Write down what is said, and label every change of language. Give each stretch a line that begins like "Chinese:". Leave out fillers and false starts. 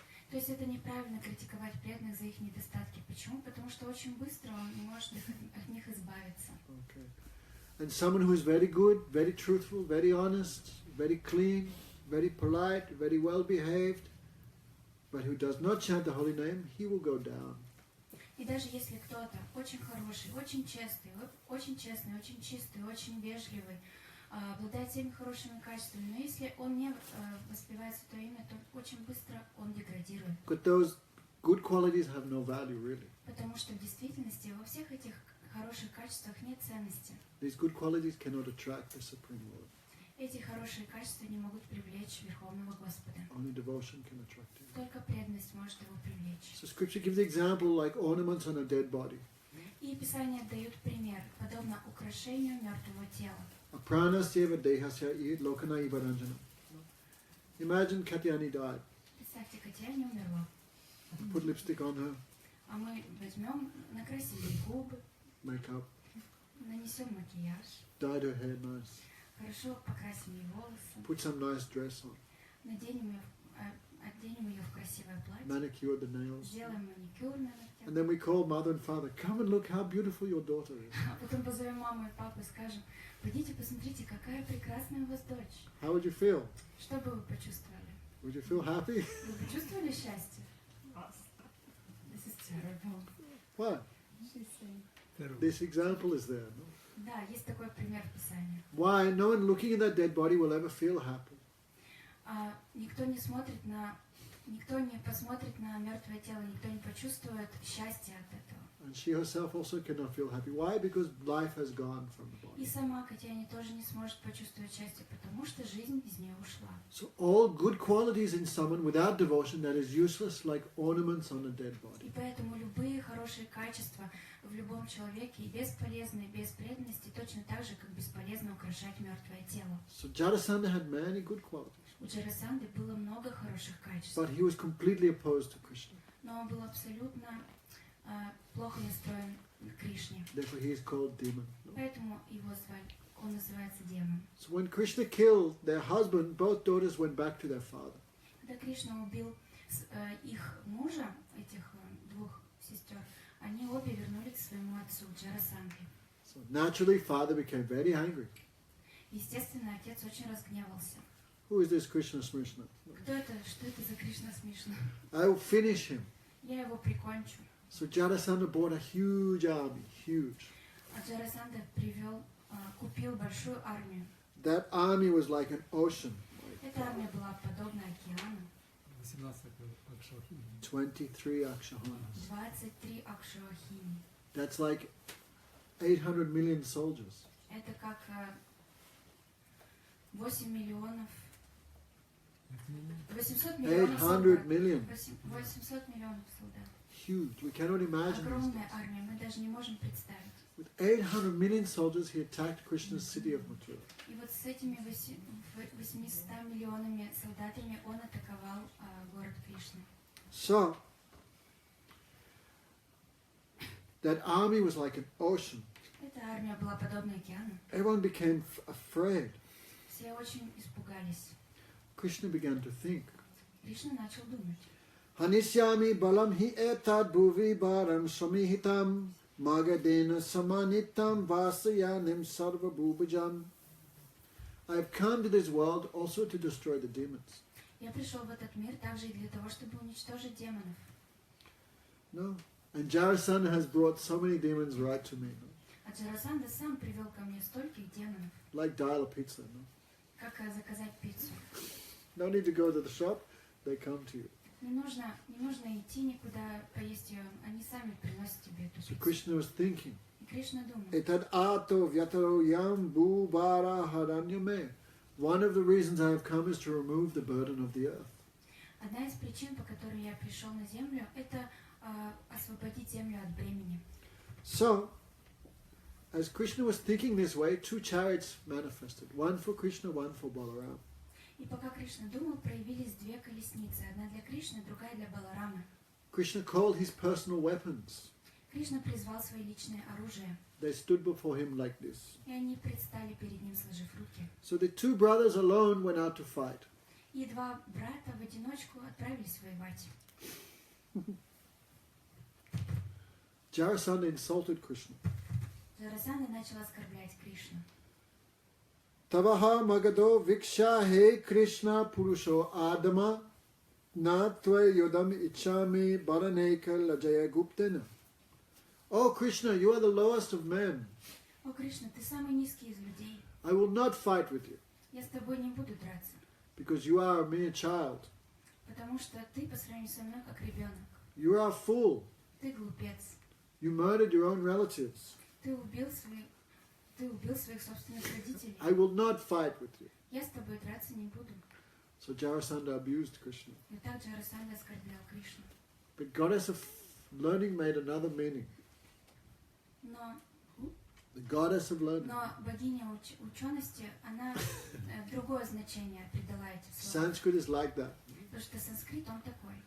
Russian: То есть это неправильно критиковать преданных за их недостатки. Почему? Потому что очень быстро он может от них избавиться.
English: Okay. And someone who is very good, very truthful, very honest, very clean, very polite, very well behaved, but who does not chant the holy name, he will go down.
Russian: И даже если кто-то очень хороший, очень честный, очень чистый, очень вежливый, обладает всеми хорошими качествами, но если он не воспевает святое имя, то очень быстро он деградирует.
English: But those good qualities have no value really.
Russian: Потому что в действительности во всех этих хороших качествах нет ценности.
English: These good qualities cannot attract the Supreme Lord.
Russian: Эти хорошие качества не могут привлечь Верховного Господа.
English: Only devotion can attract him.
Russian: Только преданность может его привлечь.
English: So Scripture gives the example like ornaments on a dead body.
Russian: И Писания дают пример, подобно украшению мертвого тела.
Sanskrit: Apranasyeva dehasya id lokana ivaranjana.
English: Imagine Katyani died.
Russian: Представьте, Катяня умерла.
English: Put lipstick on her,
Russian: А мы возьмем, накрасим ей губы,
English: makeup,
Russian: нанесем макияж,
English: dyed her hair nice,
Russian: хорошо покрасим ей волосы,
English: put some nice dress on,
Russian: оденем ее в красивое платье,
English: manicured the nails.
Russian: сделаем маникюр на
English: And
Russian: ногтях,
English: then we call mother and father, come and look how beautiful your daughter is.
Russian: а потом позовем маму и папу и скажем, пойдите посмотрите, какая прекрасная у вас дочь.
English: How would you feel?
Russian: Что бы вы почувствовали?
English: Would you feel happy?
Russian: Вы почувствовали счастье?
English: This is terrible. What? She's saying. This example is there. No?
Russian: Да, есть такой пример в Писании.
English: Why? No one looking at that dead body will ever feel happy.
Russian: Никто не посмотрит на мертвое тело, никто не почувствует счастья от этого.
English: And she herself also cannot feel happy. Why? Because life has gone from the
Russian: И
English: body.
Russian: сама Катяни тоже не сможет почувствовать счастье, потому что жизнь из нее ушла.
English: So all good qualities in someone without devotion, that is useless, like ornaments on a dead
Russian: И
English: body.
Russian: поэтому любые хорошие качества в любом человеке и бесполезны без преданности, точно так же, как бесполезно украшать мертвое тело.
English: So Jarasandha had many good qualities,
Russian: У Джарасанды было много хороших качеств,
English: but he was completely opposed to Krishna.
Russian: но он был абсолютно плохо настроен к Кришне.
English: Therefore he is called demon. No?
Russian: Поэтому его звали, он называется демон.
English: So when Krishna killed their husband, both daughters went back to their father.
Russian: Когда Кришна убил их мужа, этих двух сестер, они обе вернулись к своему отцу, Джарасандхе.
English: So naturally, father became very angry.
Russian: Естественно, отец очень разгневался.
English: Who is this Krishna Smrishna?
Russian: Кто это? Что это за Кришна смешно?
English: I will finish him.
Russian: Я его прикончу.
English: So Jarasandha bought a huge army, huge.
Russian: А Джарасанда купил большую армию.
English: That army was like an ocean,
Russian: Эта армия была подобна океану. 18 Акшахи.
English: 23 akshahanas.
Russian: 23 акшавахини.
English: That's like 800 million soldiers.
Russian: Это как 8 миллионов... 800 миллионов 800 солдат.
English: million.
Russian: 800 миллионов солдат.
English: Huge. We cannot imagine this.
Russian: Огромная армия, мы даже не можем представить.
English: With 800 million soldiers, he attacked Krishna's city of Mathura.
Russian: И вот с этими 800 миллионами солдатами он атаковал город Кришны.
English: So, that army was like an ocean.
Russian: Эта армия была подобна океану.
English: Everyone became afraid.
Russian: Все очень испугались.
English: Krishna began to think.
Russian: Кришна начал думать.
Sanskrit: Hanisyami balam hi etad bhuvi baram samihitam magadena samanitam vasayanim sarva bhubajam.
English: I have come to this world also to destroy the demons.
Russian: Я пришел в этот мир также и для того, чтобы уничтожить демонов.
English: No. And Jarasandha has brought so many demons right to me. No?
Russian: А Джарасанда сам привел ко мне стольких демонов,
English: Like dial a pizza. No?
Russian: как заказать пиццу.
English: No need to go to the shop, they come to you.
Russian: Не нужно идти никуда поесть ее, они сами приносят тебе эту
English: So
Russian: пиццу.
English: Krishna was thinking,
Russian: И Кришна думал,
Sanskrit: Etad ato vyataro yam bhubara haranyame.
English: One of the reasons I have come is to remove the burden of the earth.
Russian: одна из причин, по которой я пришел на землю, это освободить землю от бремени.
English: So, as Krishna was thinking this way, two chariots manifested. One for Krishna, one for Balaram.
Russian: И пока Кришна думал, проявились две колесницы, одна для Кришны, другая для Баларамы.
English: Krishna called his personal weapons.
Russian: Кришна призвал свои личные оружия,
English: They stood before him like this.
Russian: и они предстали перед ним, сложив руки.
English: So the two brothers alone went out to fight.
Russian: И два брата в одиночку отправились воевать.
English: Jarasandha insulted Krishna.
Russian: Джарасанда начал оскорблять Кришну.
Sanskrit: Tavaha magado viksha he Krishna purusho adama na tva yodam ichami baraneka lajaya guptena.
English: Oh Krishna, you are the lowest of men.
Russian: О, Кришна, ты самый низкий из людей.
English: I will not fight with you,
Russian: Я с тобой не буду драться,
English: because you are a mere child.
Russian: потому что ты по сравнению со мной как ребенок.
English: You are a fool.
Russian: Ты глупец.
English: You murdered your own relatives.
Russian: Ты убил своих собственных родителей.
English: I will not fight with you.
Russian: Я с тобой драться не буду.
English: So Jarasandha abused Krishna.
Russian: И так Джарасанда оскорблял Кришну.
English: But goddess of learning made another meaning.
Russian: Но
English: The goddess of learning.
Russian: богиня учености, она другое значение придала этим словам.
English: Sanskrit is like that.
Russian: Потому что санскрит, он такой.